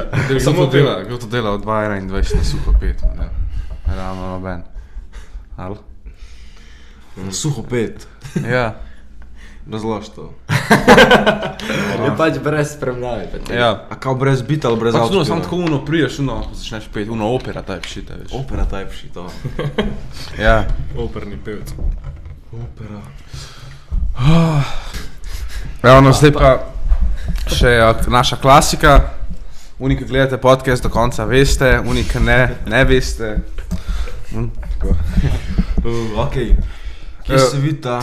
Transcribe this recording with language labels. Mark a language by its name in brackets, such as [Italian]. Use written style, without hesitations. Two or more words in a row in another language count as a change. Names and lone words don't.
[Slovenian] Samo dela, kdo to dela od 2021 na suho pet, ne. Realno noben. Ali? Suho pet. Ja. Razlož to. Je pač brez spremljave. Ja. A kao brez bita ali brez Pač avtošpila? samo tako priješ, začneš pet, [English] opera type shit, veš. Opera type shit, to. [Slovenian] Ja. Operni pevc. Opera. Evo, zdaj pa še naša klasika. Oni, ki gledate podcast do konca, veste, oni, ki ne veste. Okej. Kje se vidita?